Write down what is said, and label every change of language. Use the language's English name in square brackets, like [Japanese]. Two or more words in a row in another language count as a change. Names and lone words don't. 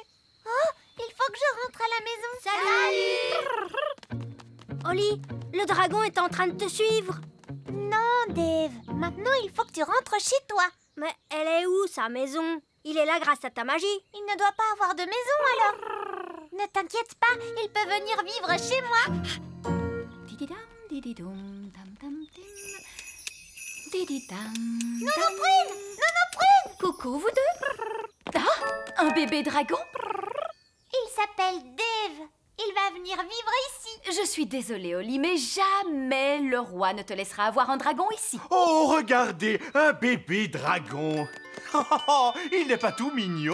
[French] Oh, il faut que je rentre à la maison. Salut. Oli, le dragon est en train de te suivre. Non, Dave. Maintenant, il faut que tu rentres chez toi. Mais elle est où, sa maison? Il est là grâce à ta magie. Il ne doit pas avoir de maison, alors. Ne t'inquiète pas, il peut venir vivre chez moi. Dididam, dididoum, dam, dam, dim. Dididam, Nounou dam. Prune, Nounou Prune. Coucou, vous deux. Ah, un bébé dragon. Je suis désolée, Oli, mais jamais le roi ne te laissera avoir un dragon ici. Oh, regardez, un bébé dragon. Oh, il n'est pas tout mignon?